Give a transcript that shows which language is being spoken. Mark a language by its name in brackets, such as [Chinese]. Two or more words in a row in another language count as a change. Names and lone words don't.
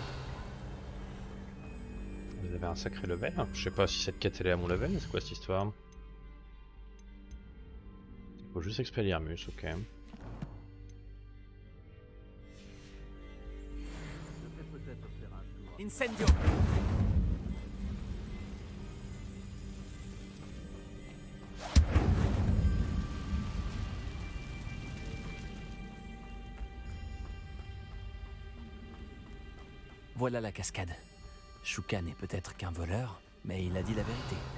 [French] vous avez un sacré level. Je sais pas si cette quête elle est à mon level, mais c'est quoi cette histoire? Il faut juste Expelliarmus, ok. Incendio. Voilà la cascade. Shuka n'est peut-être qu'un voleur, mais il a dit la vérité.